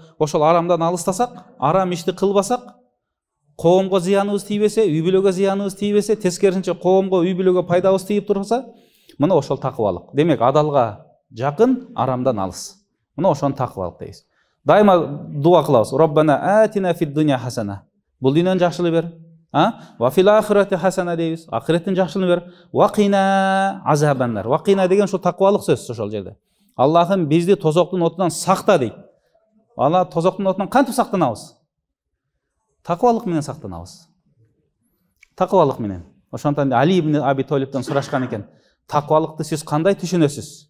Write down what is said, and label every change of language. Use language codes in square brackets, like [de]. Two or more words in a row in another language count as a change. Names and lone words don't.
[ky] Ошол арамдан алыстасак, арам ишти кылбасак, коомго зыяныбыз тийбесе, үй бүлөгө зыяныбыз тийбесе, тескерисинче коомго, үй бүлөгө пайдабыз тийип турса, мына ошол такыбалык. Демек, адалга жакын, арамдан алыс. Мына ошону такыбалык дейбиз. Дайыма дуа кылабыз. [ar] ربنا آتنا في الدنيا حسنة. [ky] Бул дүйнөнүн жакшылыгын бер. [ar] وفي الآخرة حسنة дейбиз. [ky] Ахиреттин жакшылыгын бер. [ar] وقنا عذاب النار. وقنا [ky] деген ошол такыбалык сөз ошол жерде. Аллахым бизди тозоктун отунан сакта дейт. Ана тозоктун отунан кантип сактанабыз? Такыбалык менен сактанабыз. Такыбалык менен. Ошондон Али ибн Аби Толибтен сурашкан экен: "Такыбалыкты сиз кандай түшүнөсүз?"